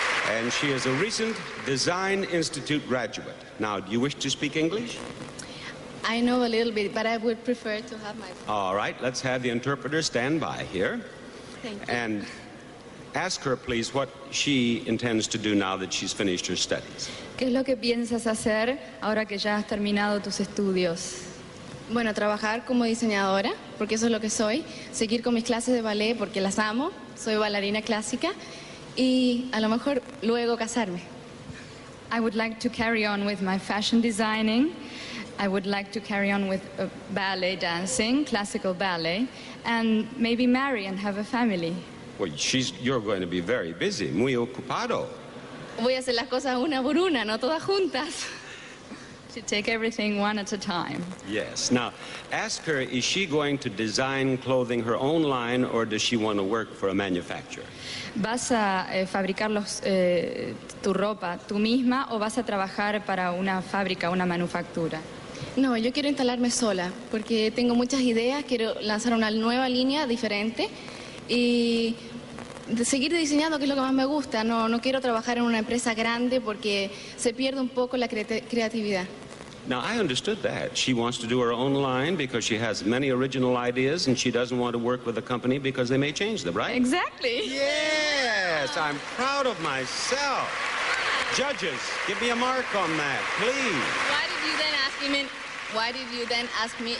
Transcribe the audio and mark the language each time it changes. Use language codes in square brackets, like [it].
[en] And she is a recent Design Institute graduate. Now, do you wish to speak English? I know a little bit, but I would prefer to have my... All right, let's have the interpreter stand by here. Thank you. And ask her, please, what she intends to do now that she's finished her studies. [es] ¿Qué es lo que piensas hacer ahora que ya has terminado tus estudios? Bueno, trabajar como diseñadora, porque eso es lo que soy. Seguir con mis clases de ballet, porque las amo. Soy bailarina clásica. Y a lo mejor luego casarme. [en] I would like to carry on with my fashion designing. I would like to carry on with ballet dancing, classical ballet, and maybe marry and have a family. Well, you're going to be very busy, [es] muy ocupado. Voy a hacer las cosas una por una, no todas juntas. [en] To take everything one at a time. Yes. Now, ask her, is she going to design clothing her own line, or does she want to work for a manufacturer? [es] ¿Vas a fabricar tu ropa tú misma o vas a trabajar para una fábrica, una manufactura? No, yo quiero instalarme sola, porque tengo muchas ideas, quiero lanzar una nueva línea diferente y seguir diseñando, que es lo que más me gusta. No quiero trabajar en una empresa grande porque se pierde un poco la creatividad. [en] Now, I understood that. She wants to do her own line because she has many original ideas and she doesn't want to work with a company because they may change them, right? Exactly. Yes, I'm proud of myself. Judges, give me a mark on that, please. Why did you then ask me in